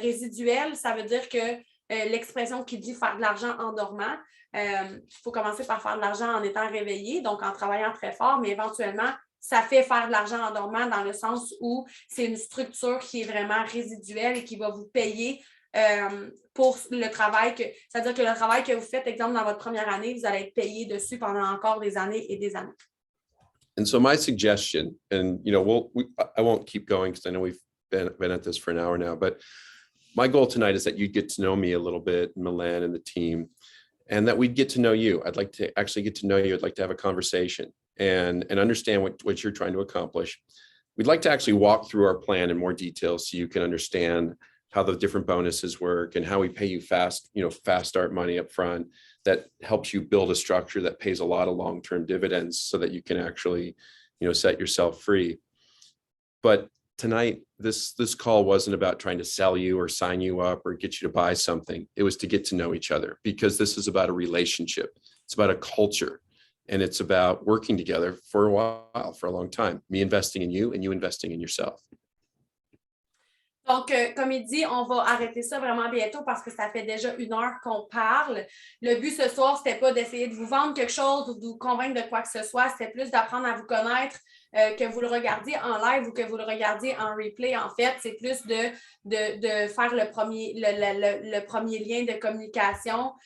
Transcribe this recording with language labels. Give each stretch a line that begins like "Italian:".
French: Résiduelle, ça veut dire que l'expression qui dit faire de l'argent en dormant, il faut commencer par faire de l'argent en étant réveillé, donc en travaillant très fort, mais éventuellement, ça fait faire de l'argent en dormant dans le sens où c'est une structure qui est vraiment résiduelle et qui va vous payer pour le travail c'est-à-dire que le travail que vous faites, exemple, dans votre première année, vous allez être payé dessus pendant encore des années et des années.
English: And so my suggestion, and I won't keep going because I know we've been at this for an hour now, but my goal tonight is that you'd get to know me a little bit, Milan and the team, and that we'd get to know you. I'd like to actually get to know you. I'd like to have a conversation and understand what you're trying to accomplish. We'd like to actually walk through our plan in more detail so you can understand how the different bonuses work and how we pay you fast start money up front that helps you build a structure that pays a lot of long-term dividends so that you can actually, set yourself free. But tonight, this call wasn't about trying to sell you or sign you up or get you to buy something. It was to get to know each other, because this is about a relationship. It's about a culture, and it's about working together for a while, for a long time. Me investing in you and you investing in yourself.
French: Donc, comme il dit, on va arrêter ça vraiment bientôt parce que ça fait déjà 1 heure qu'on parle. Le but ce soir, c'était pas d'essayer de vous vendre quelque chose ou de vous convaincre de quoi que ce soit. C'était plus d'apprendre à vous connaître, que vous le regardiez en live ou que vous le regardiez en replay. En fait, c'est plus de faire le premier lien de communication.